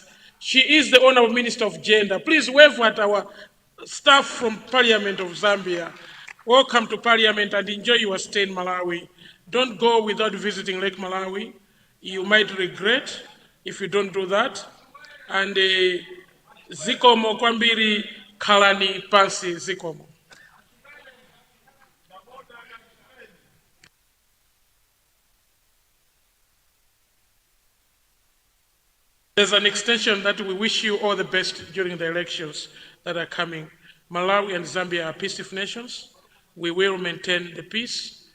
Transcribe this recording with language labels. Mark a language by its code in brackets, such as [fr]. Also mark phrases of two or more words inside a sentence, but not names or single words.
[en] She is the Honorable Minister of Gender. Please wave at our staff from Parliament of Zambia. Welcome to Parliament and enjoy your stay in Malawi. Don't go without visiting Lake Malawi. You might regret if you don't do that. [ny] And zikomo kwambiri kalani pansi zikomo. [en] There's an extension that we wish you all the best during the elections that are coming. Malawi and Zambia are peaceful nations. We will maintain the peace.